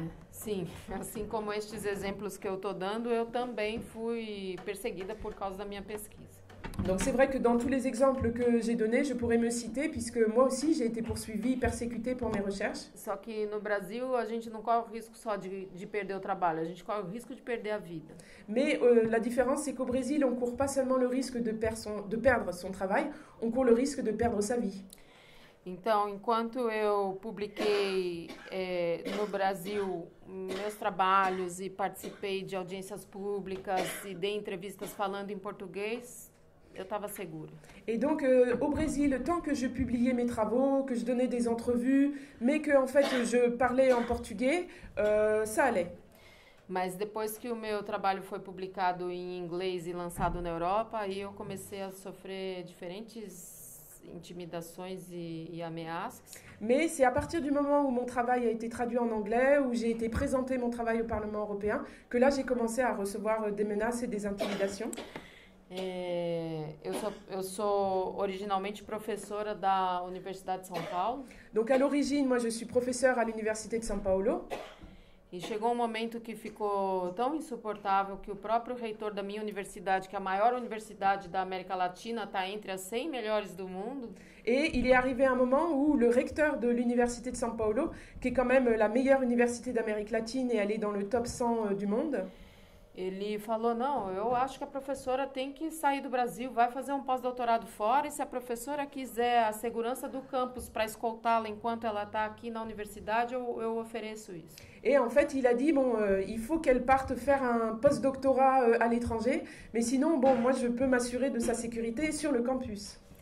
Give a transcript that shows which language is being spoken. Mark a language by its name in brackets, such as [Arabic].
[Portuguese] Sim, assim como estes exemplos que eu estou dando, eu também fui perseguida por causa da minha pesquisa. [French] Donc c'est vrai que dans tous les exemples que j'ai donnés, je pourrais me citer, puisque moi aussi j'ai été poursuivie, persécutée pour mes recherches. [Portuguese] Só que no Brasil a gente não corre o risco só de perder o trabalho, a gente corre o risco de perder a vida. [French] Mais la différence, c'est qu'au Brésil, on ne court pas seulement le risque de perdre son travail, on court le risque de perdre sa vie. [Portuguese] Então, enquanto eu publiquei no Brasil meus trabalhos e participei de audiências públicas e dei entrevistas falando em português, eu estava segura. [French] Et donc, au Brésil, tant que je publiais mes travaux, que je donnais des entrevues, mais que en fait je parlais en portugais, ça allait. [Portuguese] Mas depois que o meu trabalho foi publicado em inglês e lançado na Europa, aí eu comecei a sofrer diferentes intimidações e ameaças. [French] Mais c'est à partir du moment où mon travail a été traduit en anglais, où j'ai été présenter mon travail au Parlement européen, que là j'ai commencé à recevoir des menaces et des intimidations. [Portuguese] Eu sou originalmente professora da Universidade de São Paulo. [French] Donc à l'origine, moi je suis professeure à l'Université de São Paulo. [Portuguese] E chegou um momento que ficou tão insuportável que o próprio reitor da minha universidade, que é a maior universidade da América Latina, está entre as 100 melhores do mundo. [French] Et il est arrivé un moment où le recteur de l'Université de São Paulo, qui est quand même la meilleure université d'Amérique latine et elle est dans le top 100 du monde, [Portuguese] ele falou, não, eu acho que a professora tem que sair do Brasil, vai fazer um pós-doutorado fora, e se a professora quiser a segurança do campus para escoltá-la enquanto ela está aqui na universidade, eu ofereço isso. [French] Et en fait, il a dit, il faut qu'elle parte faire un post-doctorat à l'étranger, mais sinon, moi, je peux m'assurer de sa sécurité sur le campus.